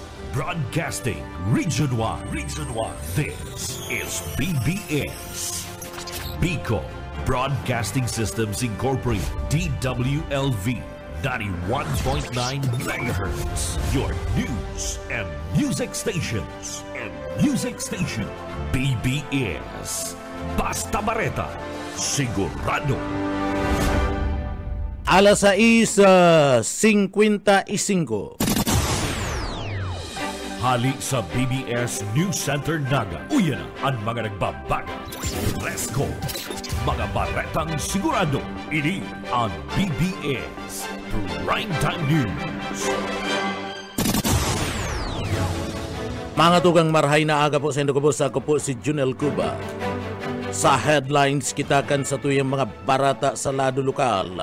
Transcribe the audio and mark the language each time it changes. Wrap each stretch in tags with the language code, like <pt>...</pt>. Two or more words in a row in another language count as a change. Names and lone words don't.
<en>Broadcasting Region 1. Region 1. This is BBS. Bicol Broadcasting Systems Incorporated. DWLV 91.9 MHz. Your news and music stations.</en> <bik>BBS. Basta Bareta. Sigurado. Alas 6:55. Hali sa BBS News Center Naga. Uyan na ang mga nagbabaga.</bik> <en>Let's go!</en> <bik>Mga baretang sigurado. Ini ang BBS Primetime News. Mga tugang marhay na aga po sa Indocobos. Ako po si Junel Cuba. Sa headlines kita kan sa tuyang mga barata sa lado lokal.</bik>